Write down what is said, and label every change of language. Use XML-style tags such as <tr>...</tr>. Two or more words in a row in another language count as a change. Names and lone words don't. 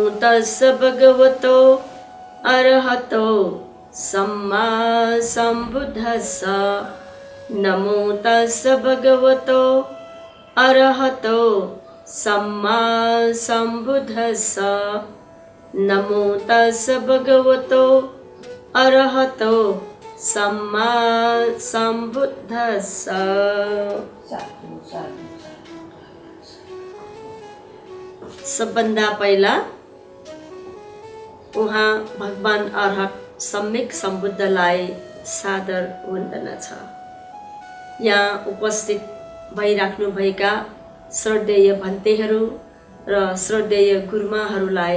<pi>तस्स भगवतो अरहतो सम्मा संबुद्धस्स नमो तस्स भगवतो अरहतो सम्मा संबुद्धस्स नमो तस्स भगवतो अरहतो सम्मा संबुद्धस्स।</pi> <ne>सबभन्दा पहिला उहाँ भगवान अरहत सम्यक सम्बुद्धलाई सादर वन्दना छ। यहाँ उपस्थित भइराख्नुभएका श्रद्धेय भन्तेहरू र श्रद्धेय गुरुमाहरूलाई</ne>